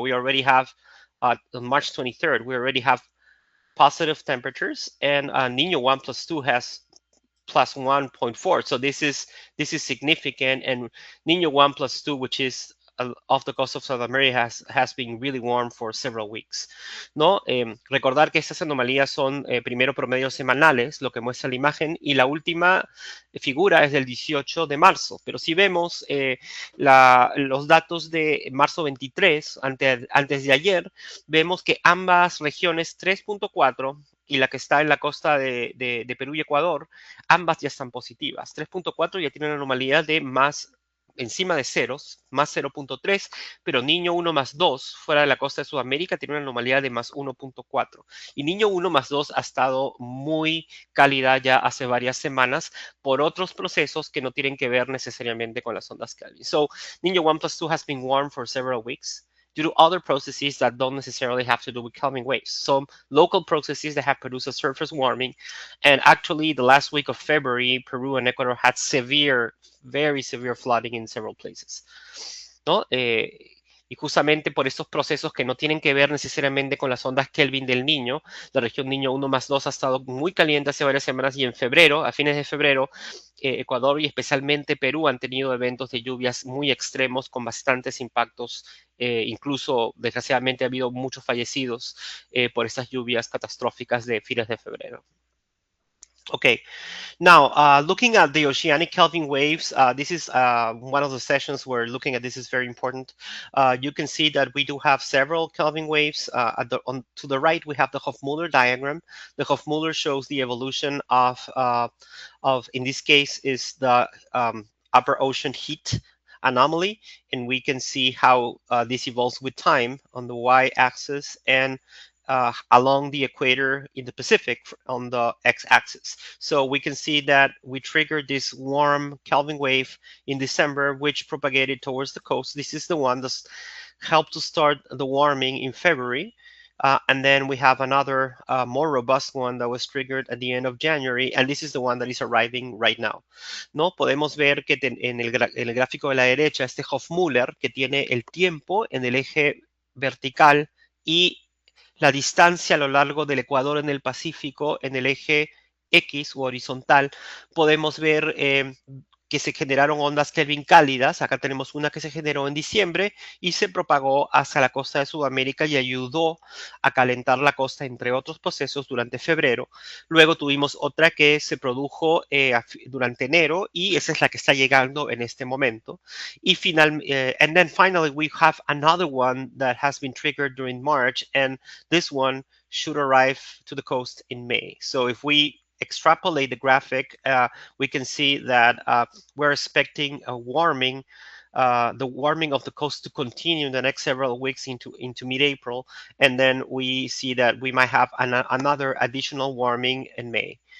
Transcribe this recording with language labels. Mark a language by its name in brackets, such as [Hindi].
[English] We already have on March 23rd. We already have positive temperatures, and Niño 1+2 has plus 1.4. So this is significant, and Niño 1+2, which is off the coast of South America, has been really warm for several weeks, ¿no? [Spanish] Recordar que estas anomalías son primero promedios semanales, lo que muestra la imagen, y la última figura es del 18 de marzo. Pero si vemos los datos de marzo 23, antes de ayer, vemos que ambas regiones 3.4 y la que está en la costa de Perú y Ecuador, ambas ya están positivas. 3.4 ya tiene una anomalía de más encima de ceros, más 0.3, pero Niño 1+2 fuera de la costa de Sudamérica tiene una anomalía de más 1.4. Y Niño 1+2 ha estado muy cálida ya hace varias semanas por otros procesos que no tienen que ver necesariamente con las ondas Kelvin. [English] So, Niño 1+2 has been warm for several weeks due to other processes that don't necessarily have to do with Kelvin waves. Some local processes that have produced a surface warming. And actually, the last week of February, Peru and Ecuador had very severe flooding in several places, ¿no? [Spanish] Y justamente por estos procesos que no tienen que ver necesariamente con las ondas Kelvin del Niño, la región Niño 1+2 ha estado muy caliente hace varias semanas, y en febrero, a fines de febrero, Ecuador y especialmente Perú han tenido eventos de lluvias muy extremos con bastantes impactos. Incluso, desgraciadamente, ha habido muchos fallecidos por estas lluvias catastróficas de fines de febrero. [English] Okay, now, looking at the oceanic Kelvin waves, this is one of the sessions where looking at this is very important. You can see that we do have several Kelvin waves. To the right, we have the Hofmüller diagram. The Hofmüller shows the evolution of in this case, is the upper ocean heat anomaly, and we can see how this evolves with time on the y-axis and along the equator in the Pacific on the x-axis. So we can see that we triggered this warm Kelvin wave in December, which propagated towards the coast. This is the one that's helped to start the warming in February. And then we have another more robust one that was triggered at the end of January, and this is the one that is arriving right now. [Spanish] ¿No? Podemos ver que en el gráfico de la derecha, este Hofmüller, que tiene el tiempo en el eje vertical y la distancia a lo largo del ecuador en el Pacífico en el eje X o horizontal, podemos ver que se generaron ondas Kelvin cálidas. Acá tenemos una que se generó en diciembre y se propagó hacia la costa de Sudamérica y ayudó a calentar la costa, entre otros procesos, durante febrero. Luego tuvimos otra que se produjo durante enero y esa es la que está llegando en este momento. [English] And then finally, we have another one that has been triggered during March, and this one should arrive to the coast in May. So if we extrapolate the graphic, we can see that we're expecting a warming, the warming of the coast to continue in the next several weeks into mid-April, and then we see that we might have another additional warming in May.